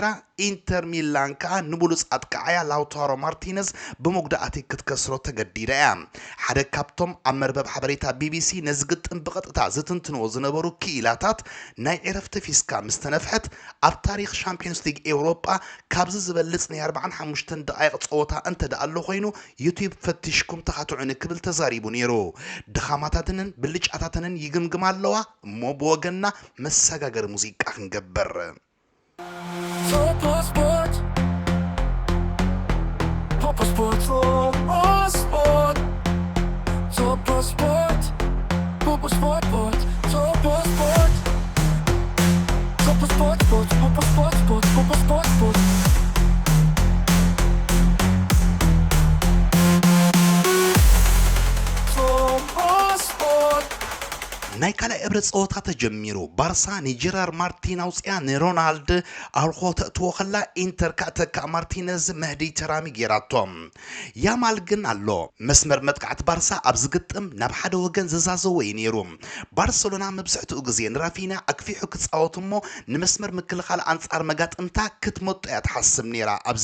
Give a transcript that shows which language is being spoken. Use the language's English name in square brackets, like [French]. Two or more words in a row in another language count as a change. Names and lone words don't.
[Tigrinya] ኢንተር ሚላን ከዓ ንብሉፅ ኣጥቃዓያ ላውታሮ ማርቲነዝ ብመጉዳእቲ ክትከስሮ ተገዲዳ እያ ሓደ ካብቶም ኣብ መርበብ ሓበሬታ ቢቢሲ ነዚ ግጥም ብቐጥታ ዝትንትንዎ ዝነበሩ ክኢላታት ናይ ዕረፍቲ ፊስካ ምስ ተነፍሐት ኣብ ታሪክ ሻምፒዮንስ ሊግ ኤውሮጳ ካብዚ ዝበልጽ ናይ 45 ደቂቕ ጸወታ እንተደኣ ኣሎ ኮይኑ ዩቲዩብ ፈቲሽኩም ተኻትዑን ክብል ተዛሪቡ ነይሩ ድኻማታትንን ብልጫታትንን ይግምግም ኣለዋ እሞ ብወገንና መሰጋገሪ ሙዚቃ ክንገበር Topo Sport, Topo Sport, Topo Sport, Topo Sport, Topo Sport, Topo Sport, Topo Topo Sport, Sport, Topo Sport, Sport, Topo Sport, Sport. Topo Sport. ናይ ካልኣይ እብረ ፀወታ ተጀሚሩ ባርሳ ንጀራር ማርቲን ኣውፅያ ንሮናልድ ኣልኮ ተእትዎ ከላ ኢንተር ካተካ ማርቲነዝ መህዲ ተራሚ ጌራቶም ያማል ግን ኣሎ መስመር መጥቃዕቲ ባርሳ ኣብ ዝግጥም ናብ ሓደ ወገን ዝዛዘወ እዩ ነይሩ ባርሰሎና መብዛሕትኡ ግዜ ንራፊና ኣክፊሑ ክፃወት እሞ ንመስመር ምክልኻል ኣንጻር መጋጥምታ ክትመጡ እያ ትሓስብ ነይራ ኣብ